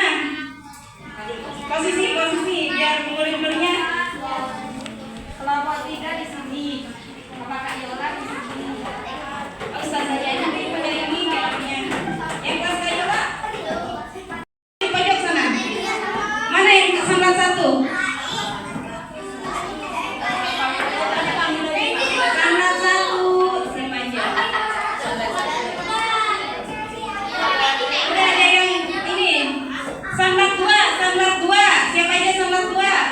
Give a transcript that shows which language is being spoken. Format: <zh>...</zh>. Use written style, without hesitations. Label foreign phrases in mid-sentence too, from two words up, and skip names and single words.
<id>Posisi biar murid-muridnya. Kelompok 3 di sini. Bapak Kak Yola di sini. Ustazah jadi pada ini kelompoknya. Yang kelas Kak Yola di pojok sana. Mana yang sambat 1? Sambat 1 siapa aja? Udah ada yang ini. Sambat 2. Siapa aja sambat 2?</id>